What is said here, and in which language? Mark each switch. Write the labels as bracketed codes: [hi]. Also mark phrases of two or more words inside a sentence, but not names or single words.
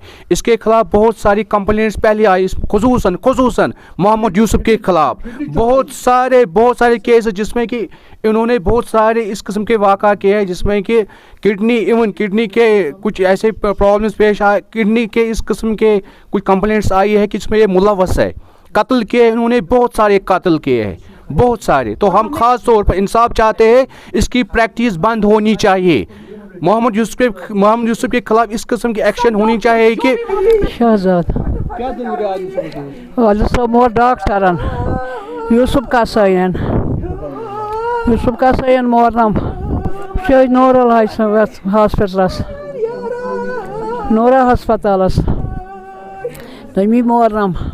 [hi] इसके खिलाफ बहुत सारी कंप्लेंट्स पहले आई, खुसूसन मोहम्मद यूसुफ के खिलाफ बहुत सारे केस, जिसमें कि इन्होंने बहुत सारे इस किस्म के वाक़ा किए हैं, जिसमें कि किडनी के कुछ ऐसे प्रॉब्लम्स पेश आए, किडनी के इस किस्म के कुछ कंप्लेंट्स आई है कि इसमें ये मुलव्वस है। कत्ल किए इन्होंने, बहुत सारे कत्ल किए हैं, बहुत सारे। तो हम ख़ास तौर पर इंसाफ चाहते हैं, इसकी प्रैक्टिस बंद होनी चाहिए। मोहम्मद यूसुफ के खिलाफ इस किस्म की एक्शन होनी चाहिए कि [ks] शहजाद डॉक्टरन यूसुफ कसायन मोरनम नूरल हॉस्पिटलस नूरा हस्पतालस तमी मोरनम